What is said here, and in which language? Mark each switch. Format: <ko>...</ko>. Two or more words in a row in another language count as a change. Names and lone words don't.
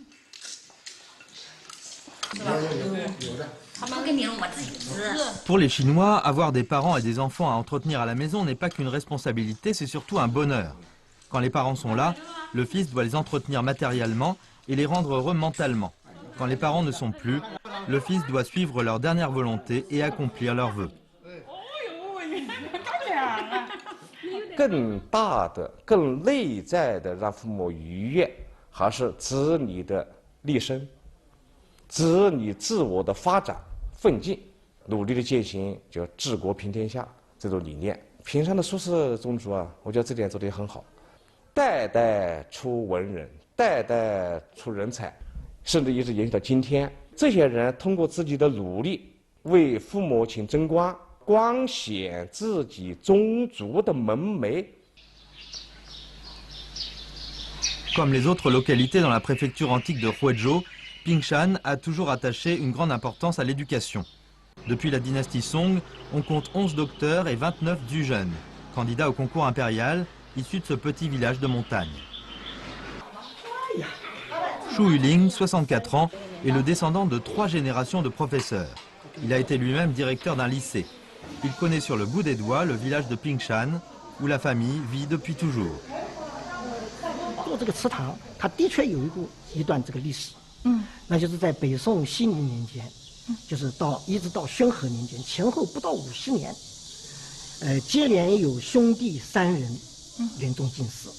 <fr>Pour les Chinois, avoir des parents et des enfants à entretenir à la maison n'est pas qu'une responsabilité, c'est surtout un bonheur. Quand les parents sont là, le fils doit les entretenir matériellement et les rendre heureux mentalement. Quand les parents ne sont plus, le fils doit suivre leur dernière volonté et accomplir leurs vœux.</fr> <zh>更大的、更内在的让父母愉悦， 还是子女的立身、子女自我的发展奋进，努力的践行叫治国平天下这种理念。平山的苏轼宗族啊，我觉得这点做得也很好，代代出文人，代代出人才，甚至一直延续到今天。这些人通过自己的努力，为父母亲争光，光显自己宗族的门楣。</zh> <fr>Comme les autres localités dans la préfecture antique de Huizhou, Pingshan a toujours attaché une grande importance à l'éducation. Depuis la dynastie Song, on compte 11 docteurs et 29 dujeunes, candidats au concours impérial, issus de ce petit village de montagne. Shu Yuling, 64 ans, est le descendant de 3 générations de professeurs. Il a été lui-même directeur d'un lycée. Il connaît sur le bout des doigts le village de Pingshan, où la famille vit depuis toujours.</fr> <zh>做这个祠堂，它的确有一段这个历史，那就是在北宋熙宁年间，就是一直到宣和年间，前后不到50年，接连有兄弟3人连中进士。</zh>